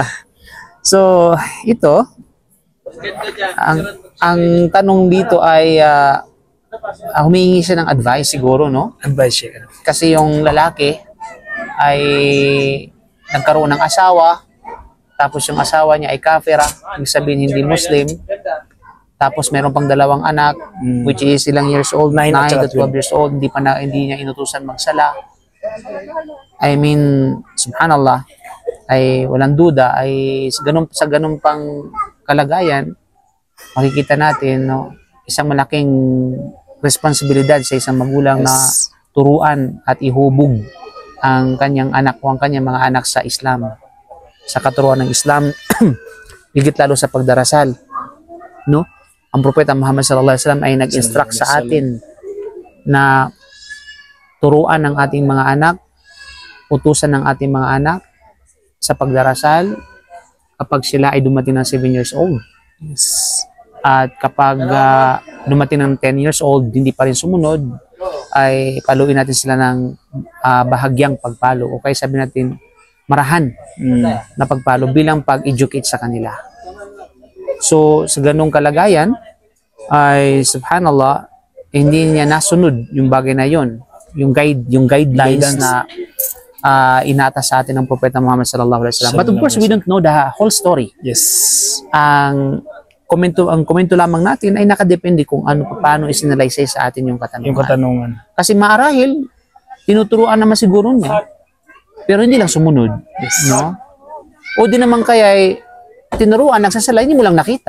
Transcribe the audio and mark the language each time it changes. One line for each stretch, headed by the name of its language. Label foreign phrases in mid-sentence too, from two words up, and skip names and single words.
Filipino: So, ito, ang tanong dito ay humihingi siya ng advice siguro, no?
English: Advice, Sheikh.
Filipino: Kasi yung lalaki ay nagkaroon ng asawa, tapos yung asawa niya ay kafira, ibig sabihin hindi Muslim, tapos meron pang dalawang anak,
English: which is ilang years old, 9 to 12 years old,
Filipino: hindi niya inutusan magsala.
English: I mean, subhanallah,
Filipino: ay walang duda, ay sa ganun pang kalagayan, makikita natin, no, isang malaking responsibilidad sa isang magulang na turuan at ihubog ang kanyang anak o ang kanyang mga anak sa Islam, sa katuruan ng Islam, higit lalo sa pagdarasal, no? Ang propeta Muhammad
Arabic: صلى الله عليه وسلم
Filipino: ay nag-instruct sa atin na turuan ng ating mga anak, utusan ng ating mga anak sa pagdarasal kapag sila ay dumating ng
English: 7 years old.
Filipino: At kapag dumating ng
English: 10 years old,
Filipino: hindi pa rin sumunod, ay paluin natin sila ng bahagyang pagpalo o kaya sabi natin marahan na pagpalo bilang pag-educate sa kanila. So, sa ganung kalagayan, ay subhanallah, hindi niya nasunod yung bagay na yon, yung guidelines na inata sa atin ng propeta Muhammad
Arabic: صلى الله عليه وسلم.
English: But of course, we don't know the whole story. Yes.
Filipino: Ang komento lamang natin ay nakadepende kung paano isinalaysay sa atin yung katanungan. Yung katanungan. Kasi maarahil, tinuturuan naman siguro niya, pero hindi lang sumunod.
English: Yes.
Filipino: No? O di naman kaya ay tinuruan, nagsasala, hindi mo lang nakita.